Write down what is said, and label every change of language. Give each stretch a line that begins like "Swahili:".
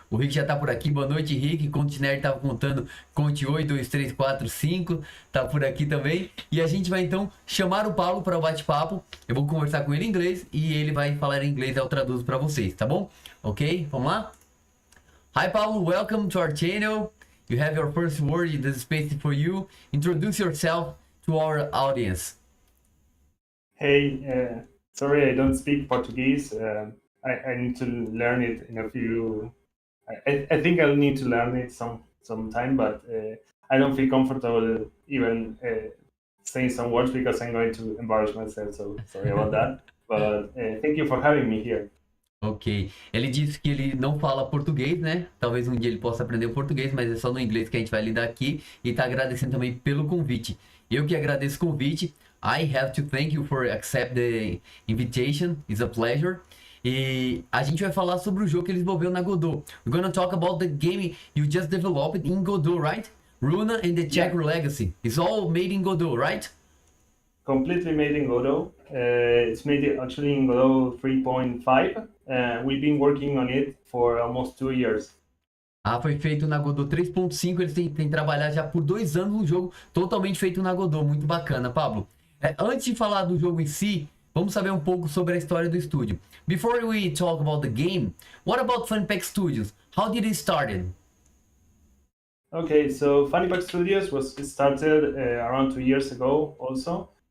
Portuguese: O Rick já tá por aqui, boa noite Rick, Conte Nerd tava contando, conte 8, 2, 3, 4, 5, tá por aqui também. E a gente vai então chamar o Paulo para o bate-papo, eu vou conversar com ele em inglês e ele vai falar em inglês, eu traduzo para vocês, tá bom?
English: Ok,
Portuguese: vamos lá?
English: Hi Paulo, welcome to our channel. You have your first word in the space for you. Introduce yourself to our audience. Hey, sorry I don't speak Portuguese. I need to learn it in a few I think I'll need to learn it some time, but I don't feel comfortable even saying some words because I'm going to embarrass myself. So sorry about that. But thank you for having me here. Ok.
Portuguese: Ele disse que ele não fala português, né? Talvez um dia ele possa aprender o português, mas é só no inglês que a gente vai lidar aqui. E tá agradecendo também pelo convite. Eu que agradeço o convite.
English: I have to thank you for accept the invitation. It's a pleasure.
Portuguese: E a gente vai falar sobre o jogo que ele desenvolveu na Godot.
English: We're gonna talk about the game you just developed in Godot, right? Runa and the Chaikuru Legacy. It's all made in Godot, right? Completely made in Godot. It's made actually in Godot 3.5. We've been working on it for almost 2 years.
Portuguese: Ah, foi feito na Godot 3.5. Eles têm trabalhado já por 2 anos no jogo, totalmente feito na Godot. Muito bacana, Pablo. Antes de falar do jogo em si, vamos saber um pouco sobre a história do estúdio.
English: Before we talk about the game, what about FannyPack Studios? How did it started? Okay, so FannyPack Studios was started around 2 years ago also.